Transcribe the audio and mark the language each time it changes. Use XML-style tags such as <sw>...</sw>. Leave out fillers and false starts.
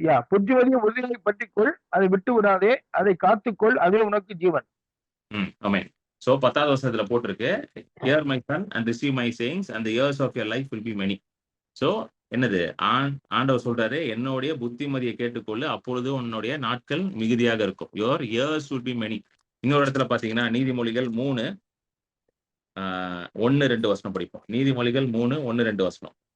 <ta>புத்திமதியை உறுதியாய் பற்றிக்கொள், அதை விட்டு விடாதே, அதை காத்துக்கொள், அதுவே உனக்கு ஜீவன்.</ta> <en>So</en> <ta>10வது வசனத்துல போட்டிருக்கு,</ta> <en>hear my son and receive my sayings and the years of your life will be many.</en> <ta>So என்னது ஆண்டவர் சொல்றாரு, என்னுடைய புத்திமதியை கேட்டுக்கொள்ளு, அப்பொழுது உன்னுடைய நாட்கள் மிகுதியாக இருக்கும்.</ta> <en>your years will be many.</en> <ta>இன்னொரு இடத்துல பாத்தீங்கன்னா நீதிமொழிகள் 3:1-2 வசனம் படிப்போம். நீதிமொழிகள் 3:1-2 வசனம்.</ta>